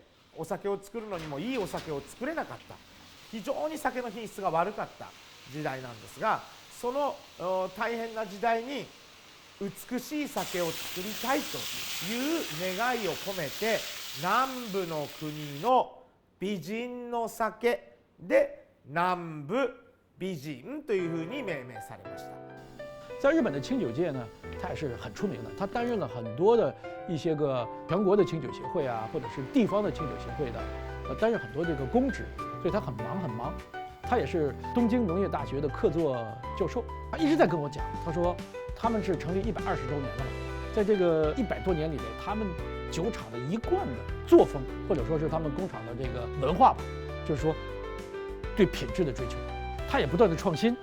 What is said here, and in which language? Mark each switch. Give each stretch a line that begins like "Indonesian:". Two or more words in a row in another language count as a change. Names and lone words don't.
Japanese: お酒を作るのにもいいお酒を作れなかった、非常に酒の品質が悪かった時代なんですが、その大変な時代に美しい酒を作りたいという願いを込めて、南部の国の美人の酒で南部美人というふうに命名されました。
Chinese: 在日本的清酒界呢，它也是很出名的。它担任了很多的一些个全国的清酒协会啊，或者是地方的清酒协会的，担任很多这个公职，所以他很忙。他也是东京农业大学的客座教授，他一直在跟我讲，他说他们是成立120周年了嘛，在这个100多年里面，他们酒厂的一贯的作风，或者说是他们工厂的这个文化吧，就是说对品质的追求，他也不断的创新。